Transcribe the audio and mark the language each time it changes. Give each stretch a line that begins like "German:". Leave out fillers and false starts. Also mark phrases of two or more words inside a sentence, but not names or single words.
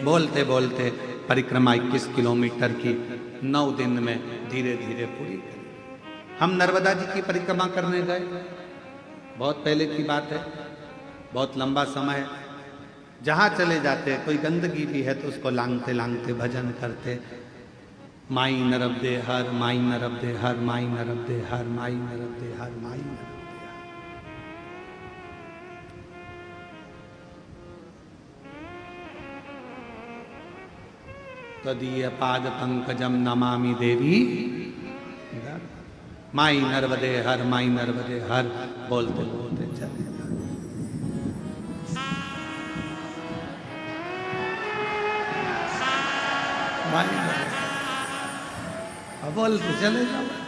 Hindi: बोलते बोलते परिक्रमा 21 किलोमीटर की 9 दिन में धीरे धीरे पूरी करी। हम नर्मदा जी की परिक्रमा करने गए, बहुत पहले की बात है, बहुत लंबा समय। जहाँ चले जाते कोई गंदगी भी है तो उसको लांगते लांगते भजन करते, माई नरब दे हर, माई नरब दे हर, माई नरब दे हर, माई नरब दे हर, माई नरब दे हर।
Sanskrit: तदीय पाद पंकजम नमामि देवी,
Hindi: माई नर्मदे हर, माई नर्मदे हर, बोलते बोलते चले। बोलते चले जाओ।